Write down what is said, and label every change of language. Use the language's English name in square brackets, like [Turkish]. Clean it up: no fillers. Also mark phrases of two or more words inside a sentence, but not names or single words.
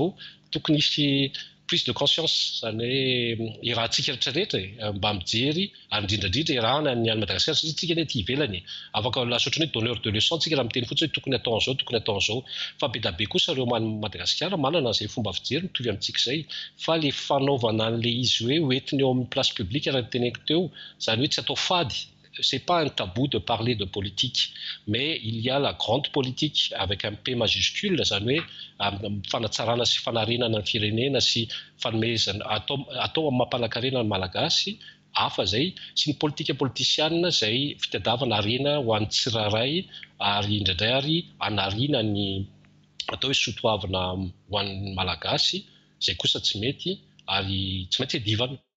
[Malagasy] Tokony hisy [French] prise de conscience [Malagasy] zany hoe irahantsika rehetrarehetra mba mijery ary indrindrandrindra irahana ny any Madagasikara satria tsika ny aty ivelany afaka lasa ohatran'ny hoe [French] donneur de leçon [Malagasy] tsika raha miteny fotsiny hoe tokony atao an'izao tokony atao an'izao fa be da be kosa ireo Madagasikara manana an'izay fomba fijery mitovy amintsika izay fa ilay fanaovana an'ilay izy hoe hoentiny eo amin'ny [French] place publique [Malagasy] raha ny teneniko teo zany hoe tsy atao fady. [French] C'est pas un tabou de parler de politique, mais il y a la grande politique avec un P majuscule, [Malagasy] zany hoe fanatsarana sy fanarenana ny firenena sy fanomezana atao amin'ny mampalakarena ny malagasy hafa zay sy ny politika politisianina izay fitadiavana arena ho an'ny tsirairay ary indraindray ary hanariana ny atao hoe soatoavina ho an'ny malagasy izay kosa tsy mety ary tsy maintsy edivana.